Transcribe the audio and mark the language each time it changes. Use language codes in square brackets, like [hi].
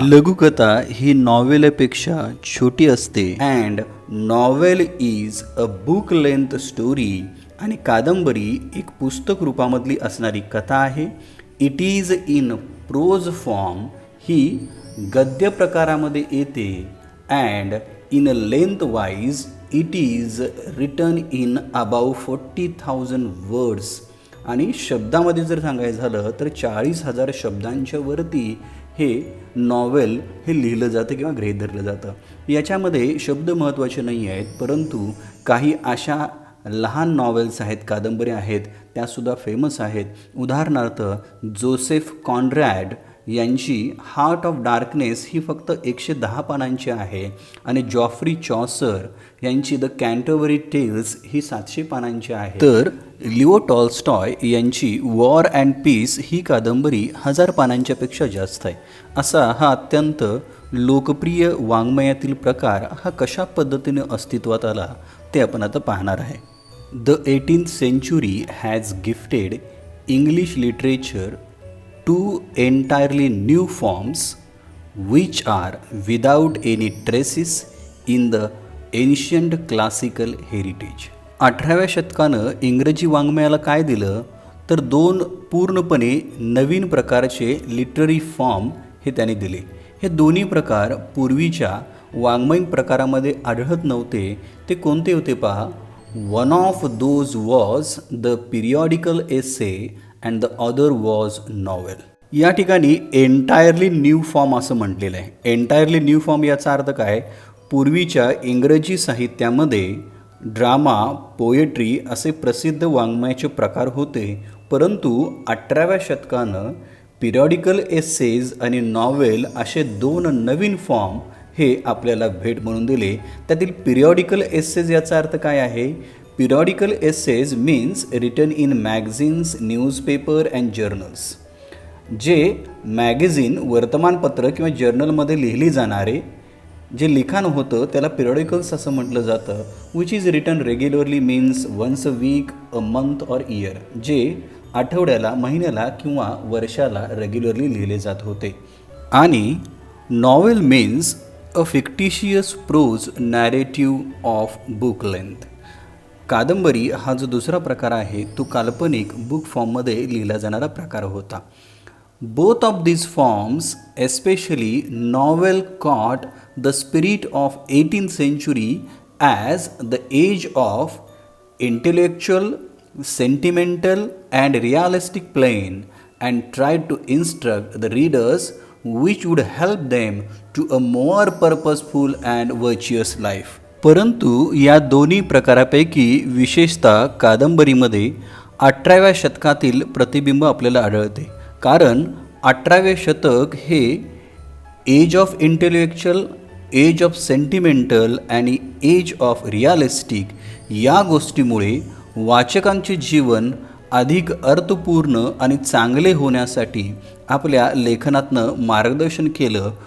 [mr] लघुकथा ही नॉवेलपेक्षा छोटी असते. [en] And novel is a book length story. [mr] आणि कादंबरी एक पुस्तक रूपामधली असणारी कथा आहे. [en] It is in prose form. [mr] ही गद्य प्रकारामध्ये येते. [en] And in a lengthwise it is written in about 40,000 words. [mr] आणि शब्दामध्ये जर सांगायचं झालं तर 40,000 शब्दांच्या वरती हे नॉवेल हे लिहिलं जातं किंवा गृहीत धरलं जातं. याच्यामध्ये शब्द महत्त्वाचे नाही आहेत, परंतु काही अशा लहान नॉवेल्स आहेत, कादंबऱ्या आहेत, त्यासुद्धा फेमस आहेत. उदाहरणार्थ जोसेफ कॉन्रॅड यांची हार्ट ऑफ डार्कनेस ही फक्त 110 पानांची आहे आणि जॉफ्री चॉसर यांची द कॅन्टरबरी टेल्स ही 700 पानांची आहे. तर लिओ टॉल्स्टॉय यांची वॉर अँड पीस ही कादंबरी 1000 पानांच्या पेक्षा जास्त आहे. असा हा अत्यंत लोकप्रिय वाङ्मयातील प्रकार हा कशा पद्धतीने अस्तित्वात आला ते आपण आता पाहणार आहे. [en] The 18th century has gifted English literature two entirely new forms which are without any traces in the ancient classical heritage. [mr] 18व्या शतकानं इंग्रजी वाङ्मयाला काय दिलं तर 2 पूर्णपणे नवीन प्रकारचे लिटररी फॉर्म हे त्याने दिले. हे दोन्ही प्रकार पूर्वीच्या वाङ्मय प्रकारामध्ये आढळत नव्हते. ते कोणते होते पहा. [en] One of those was the periodical essay and the other was novel. [mr] या ठिकाणी [en] entirely new form [mr] असं म्हटलेलं आहे. [en] entirely new form [mr] याचा अर्थ काय? पूर्वीच्या इंग्रजी साहित्यामध्ये ड्रामा, पोएट्री असे प्रसिद्ध वाङ्मयाचे प्रकार होते, परंतु 18व्या शतकानं पिरियॉडिकल एसेज आणि नॉवेल असे 2 नवीन फॉर्म हे आपल्याला भेट म्हणून दिले. त्यातील पिरियॉडिकल एसेज याचा अर्थ काय आहे? [en] Periodical essays means written in magazines, newspaper and journals. [mr] जे मॅगझिन, वर्तमानपत्र किंवा जर्नलमध्ये लिहिली जाणारे जे लिखाण होतं त्याला पिरियॉडिकल्स असं म्हटलं जातं. [en] Which is written regularly means once a week, a month or year. [mr] जे आठवड्याला, महिन्याला किंवा वर्षाला रेग्युलरली लिहिले जात होते. आणि [en] Novel means a fictitious prose narrative of book length. [mr] कादंबरी हा जो दुसरा प्रकार आहे तो काल्पनिक बुक फॉर्ममध्ये लिहिला जाणारा प्रकार होता. [en] Both of these forms, especially novel, caught the spirit of 18th century as the age of intellectual, sentimental and realistic plane and tried to instruct the readers which would help them to a more purposeful and virtuous life. [mr] परंतु या दोन्ही प्रकारापैकी विशेषतः कादंबरीमध्ये 18व्या शतकातील प्रतिबिंब आपल्याला आढळते. कारण 18वे शतक हे [en] age of intellectual, age of sentimental [mr] आणि [en] age of realistic [mr] या गोष्टीमुळे वाचकांचे जीवन अधिक अर्थपूर्ण आणि चांगले होण्यासाठी आपल्या लेखनातनं मार्गदर्शन केलं.